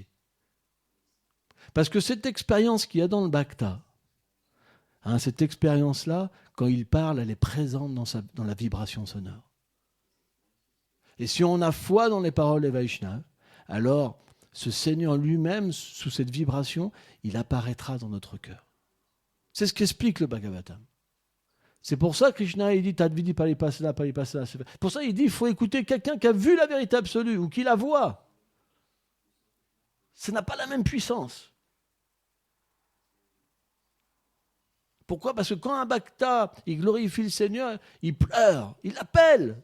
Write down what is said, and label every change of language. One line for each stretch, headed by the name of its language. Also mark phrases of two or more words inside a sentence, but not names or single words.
French: Parce que cette expérience qu'il y a dans le bhakta, cette expérience-là, quand il parle, elle est présente dans la vibration sonore. Et si on a foi dans les paroles des Vaishnavas, alors ce Seigneur lui-même, sous cette vibration, il apparaîtra dans notre cœur. C'est ce qu'explique le Bhagavatam. C'est pour ça que Krishna il dit
Sanskrit: तद्विद्धि परिपसल, परिपसल.
French: Pour ça il dit il faut écouter quelqu'un qui a vu la vérité absolue ou qui la voit. Ça n'a pas la même puissance. Pourquoi ? Parce que quand un bhakta, il glorifie le Seigneur, il pleure, il l'appelle.